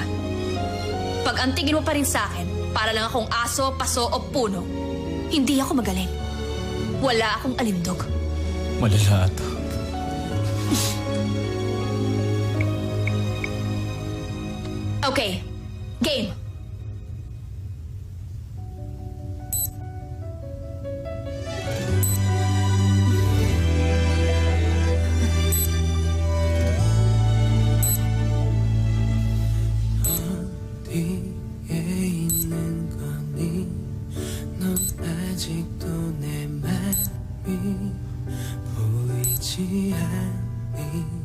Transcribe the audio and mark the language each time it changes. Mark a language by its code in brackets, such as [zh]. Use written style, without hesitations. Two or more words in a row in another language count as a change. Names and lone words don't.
[tl] Pag antigin mo pa rin sa akin, para lang akong aso, paso o puno, hindi ako magaling. Wala akong alindog. Malala ito. [en] Okay, game. [ko] 어디에 있는 거니 넌 아직도 내 맘이 보이지 않니